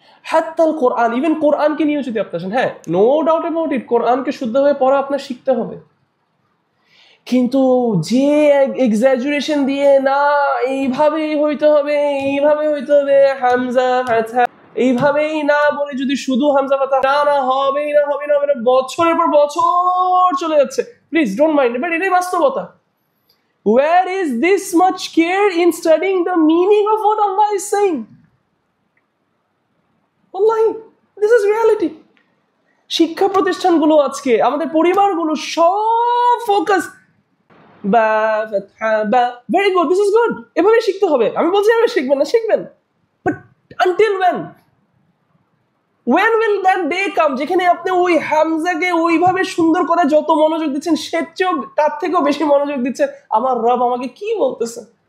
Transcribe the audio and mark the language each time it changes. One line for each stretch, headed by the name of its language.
Bangla: হাত্তাল কোরআন, even কোরআনকে নিয়েও যদি আপনি আসেন, হ্যাঁ
English: no doubt about it,
Bangla: কোরআনকে শুদ্ধভাবে পড়া আপনার শিখতে হবে, কিন্তু যে এক্সাজুরেশন দিয়ে না এইভাবেই হইতে হবে, এইভাবে হইতে হবে, হামজা ফাতহা এইভাবেই না বলে যদি শুধু হামজা ফাতহা না হবেই না, হবে না, হবে না, বছরের পর বছর চলে যাচ্ছে।
English: please don't mind, but
Bangla: এটাই বাস্তবতা।
English: Where is this much care in studying the meaning of what Allah is saying? Wallahi, this is reality.
Bangla: শিক্ষা প্রতিষ্ঠানগুলো আজকে, আমাদের পরিবারগুলো সব ফোকাস বা ফাতহা বা,
English: very good, this is good,
Bangla: এভাবে শিখতে হবে। আমি বলছি এভাবে শিখবেন না, শিখবেন,
English: but until when will that day come
Bangla: যেখানে আপনি ওই হামজাকে ওইভাবে সুন্দর করে যত মনোযোগ দিচ্ছেন সে চেয়েও তার থেকেও বেশি মনোযোগ দিচ্ছেন আমার রব আমাকে কি বলতেছে।